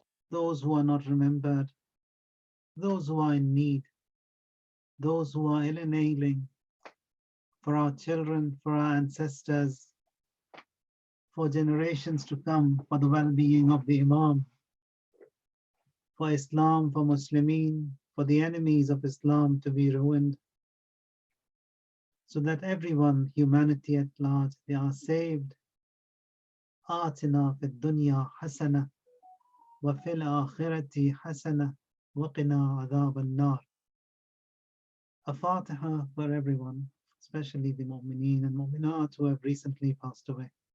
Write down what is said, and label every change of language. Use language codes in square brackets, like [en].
[en] those who are not remembered, those who are in need, those who are ill and ailing, for our children, for our ancestors, for generations to come, for the well-being of the Imam, for Islam, for Muslimin, for the enemies of Islam to be ruined, so that everyone, humanity at large, they are saved. [ar] آتنا في الدنيا حسنة وفي الآخرة حسنة وقنا عذاب النار. [en] A Fatiha for everyone, especially the mu'mineen and mu'minat who have recently passed away.